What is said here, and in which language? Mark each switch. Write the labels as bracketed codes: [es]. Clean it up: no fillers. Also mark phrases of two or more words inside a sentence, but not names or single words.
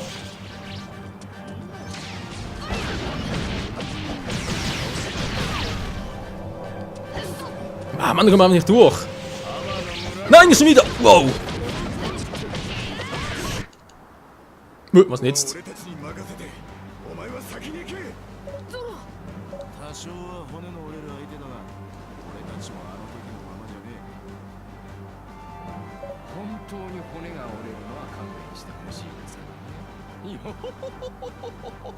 [de] Ah, Mann, da kommen wir nicht durch. Nein, nicht schon wieder. Wow. Was denn jetzt? [ja] 多少は骨の折れる相手だが、俺たちもあの時のままじゃねえ。本当に骨が折れるのは勘弁してほしいですけどね。